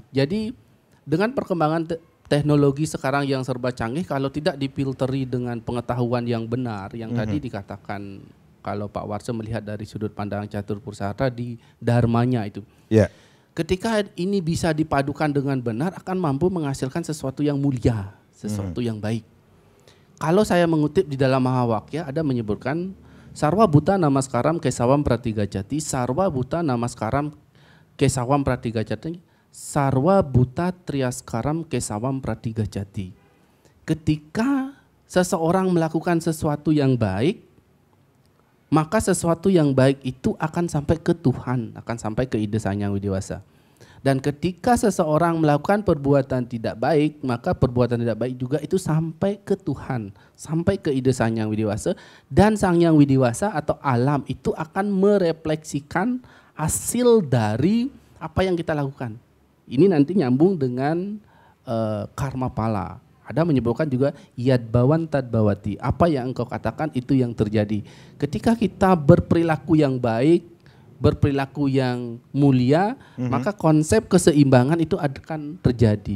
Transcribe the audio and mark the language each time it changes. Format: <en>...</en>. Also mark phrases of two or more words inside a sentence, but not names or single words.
<id>Jadi dengan perkembangan teknologi sekarang yang serba canggih, kalau tidak difilteri dengan pengetahuan yang benar, yang tadi dikatakan kalau Pak Warsa melihat dari sudut pandang catur Pursahara di dharmanya itu. Yeah. Ketika ini bisa dipadukan dengan benar akan mampu menghasilkan sesuatu yang mulia, sesuatu yang baik. Kalau saya mengutip di dalam Mahawakya ada menyebutkan</id> <sa>Sarwa Buta Namaskaram Kesawam Pratigajati, Sarwa Buta Namaskaram Kesawam Pratigajati, Sarwa Buta Triaskaram Kesawam Pratigajati.</sa> <id>Ketika seseorang melakukan sesuatu yang baik, maka sesuatu yang baik itu akan sampai ke Tuhan, akan sampai ke Ida Sang Hyang Widi-Wasa. Dan ketika seseorang melakukan perbuatan tidak baik, maka perbuatan tidak baik juga itu sampai ke Tuhan, sampai ke Ida Sang Hyang Widi-Wasa, dan Sang Hyang Widi-Wasa atau alam itu akan merefleksikan hasil dari apa yang kita lakukan. Ini nanti nyambung dengan karma pala. Ada menyebutkan juga</id> <sa>yad bawan tad bawati.</sa> <id>Apa yang engkau katakan itu yang terjadi. Ketika kita berperilaku yang baik, berperilaku yang mulia, maka konsep keseimbangan itu akan terjadi.</id>